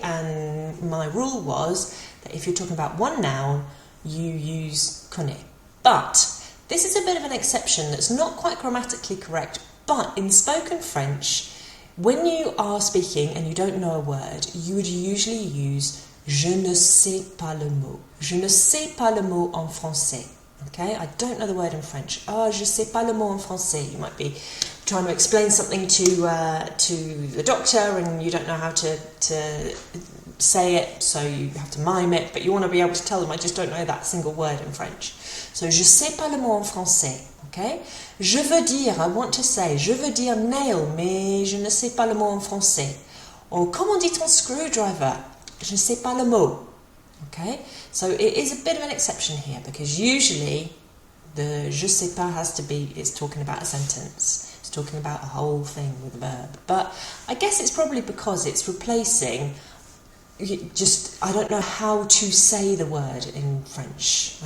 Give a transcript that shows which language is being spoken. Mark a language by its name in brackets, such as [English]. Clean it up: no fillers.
[English] And my rule was that if you're talking about one noun, you use connais. But this is a bit of an exception that's not quite grammatically correct, but in spoken French, when you are speaking and you don't know a word, you would usually use [French] je ne sais pas le mot. Je ne sais pas le mot en français. [English] Okay, I don't know the word in French. Oh, [French] je sais pas le mot en français. [English] You might be trying to explain something to the doctor and you don't know how to say it, so you have to mime it, but you want to be able to tell them, I just don't know that single word in French. [French] So, je sais pas le mot en français. Okay? Je veux dire, [English] I want to say, [French] je veux dire nail, mais je ne sais pas le mot en français. Or, comment dit-on screwdriver? Je ne sais pas le mot. Okay? [English] So it is a bit of an exception here, because usually the [French] je sais pas [English] has to be, it's talking about a sentence. It's talking about a whole thing with a verb. But I guess it's probably because it's replacing I don't know how to say the word in French.